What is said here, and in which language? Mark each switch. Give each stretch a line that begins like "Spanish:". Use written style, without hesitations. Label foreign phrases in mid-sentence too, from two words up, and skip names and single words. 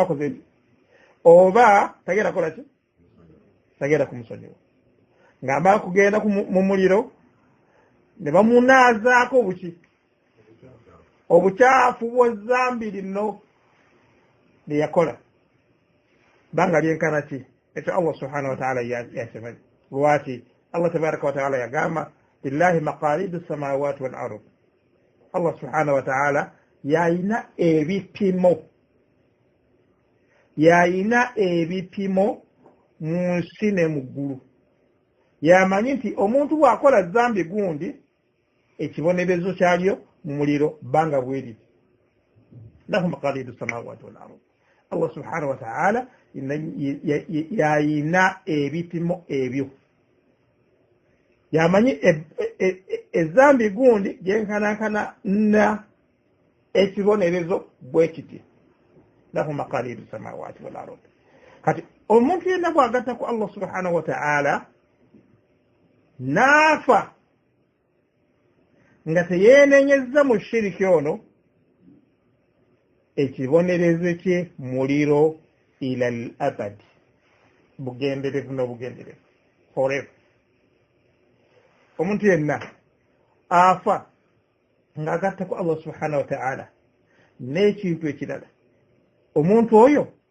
Ganda: akoze oba tagenda kola ki tagenda kumusonyiwa ng'amala kugenda mu muliro ne bamunaazaako buki obukyafu bw'ezambi lino lye yakola banga lyenkana ki ekyo Allah
Arabic: سبحانه وتعالى
Ganda: yakimanyi lwaki Allah
Arabic: تبارك وتعالى
Ganda: yagamba
Arabic: لله مقاليد السماوات والأرض
Ganda: Allah
Arabic: سبحانه وتعالى
Ganda: yayina ebipimo mu nsi ne mu ggulu yamanyi nti omuntu bw'akola zambi gundi ekibonerezo kyalyo mu muliro banga bweri
Arabic: له مقاليد السماوات والأرض
Ganda: Allah
Arabic: سبحانه وتعالى
Ganda: yayina ebipimo ebyo yamanyi ezambi gundi gyenkanankana na ekibonerezo bwe kiti
Arabic: له مقاليد السماوات والأرض
Ganda: kati omuntu yenna bw'agatta ku Allah
Arabic: سبحانه وتعالى
Ganda: naafa nga teyeenenyezza mu shiriki ono ekibonerezo kye muliro
Arabic: إلى الأبد
Ganda: bugenderevu n'obugenderevu forever omuntu yenna afa ng'agatta ku Allah
Arabic: سبحانه وتعالى
Ganda: n'ekintu ekirala omuntu oyo